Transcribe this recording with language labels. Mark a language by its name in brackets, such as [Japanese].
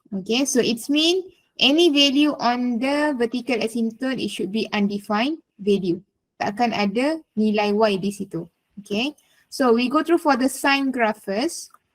[English] Okay, so it's mean any value on the vertical asymptote, it should be undefined value. [Malay] Tak akan ada nilai Y di situ. [English] Okay, so we go through for the sine graph first.